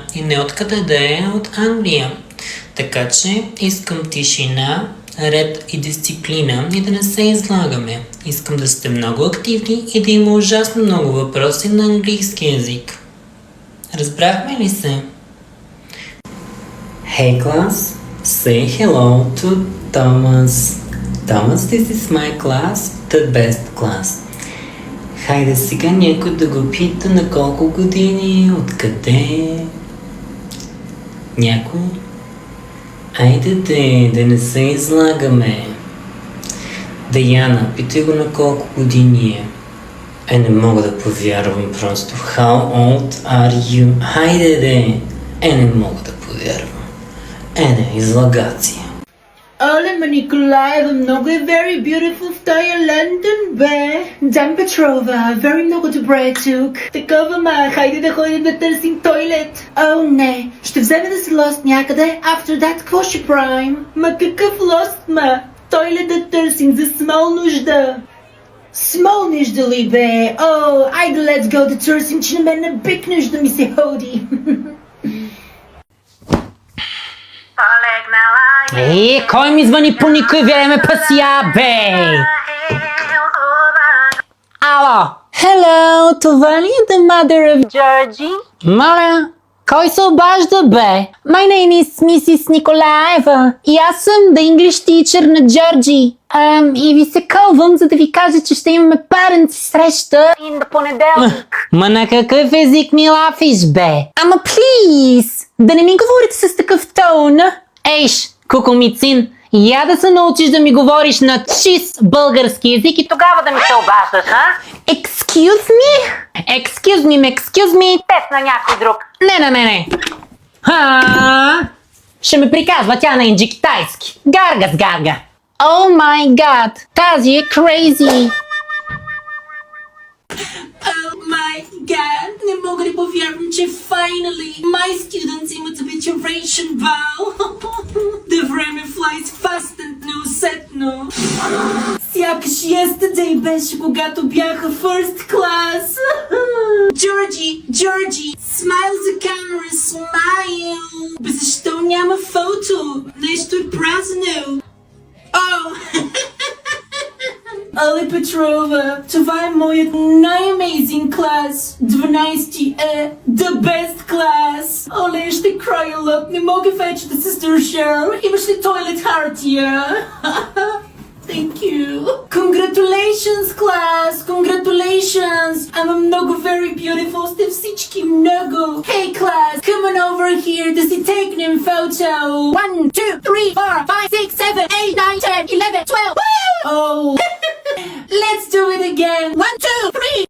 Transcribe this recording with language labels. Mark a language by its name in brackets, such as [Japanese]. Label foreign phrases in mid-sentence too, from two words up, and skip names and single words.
[Bulgarian] И не откъде да е, от Англия. Така че искам тишина, ред и дисциплина и да не се излагаме. Искам да сте много активни и да има ужасно много въпроси на английски язик. Разбрахме ли се? [English] Hey class, say hello to Thomas. Thomas, this is my class, the best class. [Bulgarian] Хайде сега някой да го пита на колко години, откъде. Някой? Айде да не се излагаме. Даяна, питай го на колко години е. Не мога да повярвам просто. [English] How old are you? [Bulgarian] Хайде не мога да повярвам. Излагация. Оле, Николаева, много е [English] very beautiful [Bulgarian] в тая Лондон, бе. Дан Петрова, very много добре е тук. Такова, хайде да ходим да търсим тойлет. О, не, ще вземе да се лост някъде, [English] after that, [Bulgarian] какво ще правим? Какъв лост, тойлет да търсим за смол нужда. Смол нужда ли, бе? О, айде, [English] let's go [Bulgarian] да търсим, че на мен на бик нужда ми се ходи. Кой ми звъни по никой време пася, бе? Ало! [English] Hello, [Bulgarian] това ли е [English] the mother of Georgie? [Bulgarian] Моля, кой се обажда, бе? [English] My name is Mrs. [Bulgarian] Николаева и аз съм [English] the English teacher [Bulgarian] на Georgie. И ви се кълвам, за да ви кажа, че ще имаме паренци среща и на понеделник. Ма на какъв език ми лафиш, бе? Ама плиз, да не ми говорите с такъв тон. Ейш, кукумицин, я да се научиш да ми говориш на чист български език и тогава да ми се обаждаш, а? [English] Excuse me? Excuse me, [Bulgarian] тест на някой друг. Не на мене. Ще ме приказва тя на инджи китайски. Гарга с гарга. [English] Oh my god, [Bulgarian] тази е crazy. [English] Oh my god, [Bulgarian] не мога да повярвам, че [English] finally my students [Bulgarian] имат [English] abituration ball. The време flies fast and неусетно. [Bulgarian] Сякаш yesterday беше, когато бяха [English] first class. Georgie, smile the camera, smile. [Bulgarian] Бе, защо няма фото? Нещо е празно. Oh! Але Петрова, това е моят най-амейзинг клас. [English] 12 е the best class. [Bulgarian] Оле, ще края лъп, не мога вече да се държа. Имаш ли тойлет хартия? [English] Thank you. Congratulations, class! Congratulations! [Bulgarian] Ама много [English] very beautiful [Bulgarian] сте всички много. [English] Hey, class! Come on over here [Bulgarian] да си тегнем [English] photo. 1, 2, 3, 4, 5, 6, 7, 8, 9, 10, 11, 12. Woo! Oh! Let's do it again. 1, 2, 3.